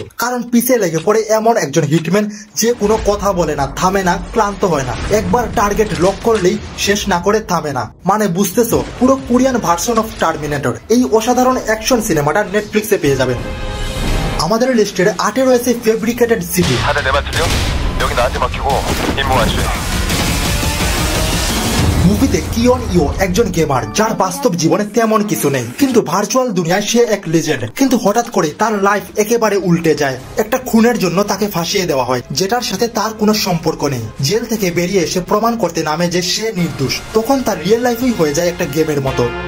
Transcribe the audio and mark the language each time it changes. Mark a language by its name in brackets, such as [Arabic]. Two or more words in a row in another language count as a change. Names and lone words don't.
[Bangla] কারণ পিছে লেগে পড়ে এমন একজন হিটম্যান যে কোনো কথা বলে না, থামে না, ক্লান্ত হয় না। একবার টার্গেট লক করলেই শেষ না করে থামে না। মানে বুঝতেছো, পুরো [English] Korean version of Terminator. [Bangla] এই অসাধারণ অ্যাকশন সিনেমাটা নেটফ্লিক্সে পেয়ে যাবেন। আমাদের লিস্টের 8-এ রয়েছে ফেব্রিকেটেড সিটি। [Korean] 다들 내 말 들려? 여기 나한테 맡기고 임무 완수. [Bangla] মুভিতে কিয়ন ইও একজন গেমার যার বাস্তব জীবনে তেমন কিছু নেই, কিন্তু ভার্চুয়াল দুনিয়ায় সে এক লেজেন্ড। কিন্তু হঠাৎ করে তার লাইফ একেবারে উল্টে যায়। একটা খুনের জন্য তাকে ফাঁসিয়ে দেওয়া হয়, যেটার সাথে তার কোনো সম্পর্ক নেই। জেল থেকে বেরিয়ে এসে প্রমাণ করতে নামে যে সে নির্দোষ। তখন তার [English] real life [Bangla] হয়ে যায় একটা গেমের মতো।